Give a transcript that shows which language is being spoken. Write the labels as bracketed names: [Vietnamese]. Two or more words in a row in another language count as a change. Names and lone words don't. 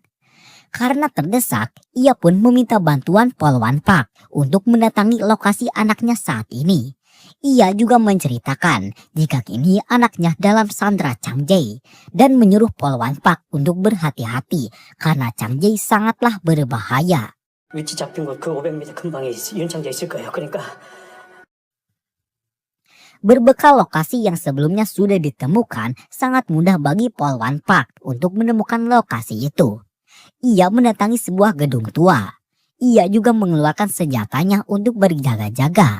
[Indonesian] Karena terdesak, ia pun meminta bantuan Polwan Park untuk mendatangi lokasi anaknya saat ini. Ia juga menceritakan jika kini anaknya dalam sandera Chang Jae dan menyuruh Polwan Park untuk berhati-hati karena Chang Jae sangatlah berbahaya. [Korean] 위치 잡힌 곳 그 500m 근방에 윤창자 있을 거예요. 그러니까 [Indonesian] Berbekal lokasi yang sebelumnya sudah ditemukan, sangat mudah bagi Polwan Park untuk menemukan lokasi itu. Ia mendatangi sebuah gedung tua. Ia juga mengeluarkan senjatanya untuk berjaga-jaga.